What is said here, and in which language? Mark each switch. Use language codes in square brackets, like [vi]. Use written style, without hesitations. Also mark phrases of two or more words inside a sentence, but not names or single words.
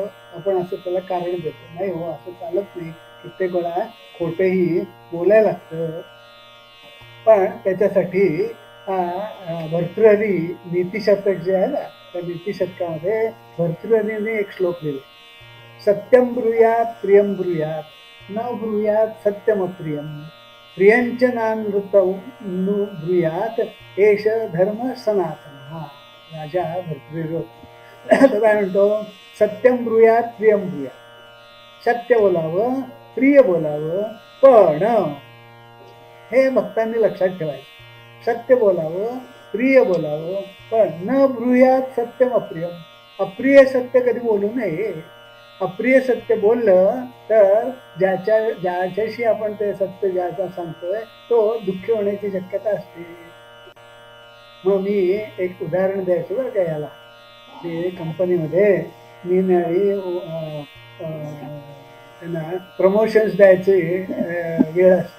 [mr] आपण असं त्याला कारण देतो, नाही हो असं चालत नाही. कित्येक वेळा खोटंही बोलायला लागतं. पण त्याच्यासाठी भर्तृहरी नीतिशतक जे आहे ना, त्या नीतिशतकामध्ये भर्तृहरीने एक श्लोक लिहिले, [sa] सत्यम ब्रूयात प्रियम ब्रूयात न ब्रूयात सत्यम प्रियम प्रियंच नानृत ब्रूयात एष धर्म सनातन. [mr] हा राजा भर्तृहरी तर काय म्हणतो, [sa] सत्यम ब्रूयात प्रियम ब्रूयात. [mr] सत्य बोलावं, प्रिय बोलावं, पण हे भक्तांनी लक्षात ठेवायचं. सत्य बोलावं, प्रिय बोलावं, पण [sa] न ब्रूयात सत्यम अप्रियम. [mr] अप्रिय सत्य कधी बोलू नये. अप्रिय सत्य बोललं तर ज्याच्याशी आपण ते सत्य ज्याचा सांगतोय तो दुःखी होण्याची शक्यता असते. मग मी एक उदाहरण द्यायचं बरं का याला. ते कंपनीमध्ये निरनिराळी त्यांना प्रमोशन्स द्यायची वेळ असते.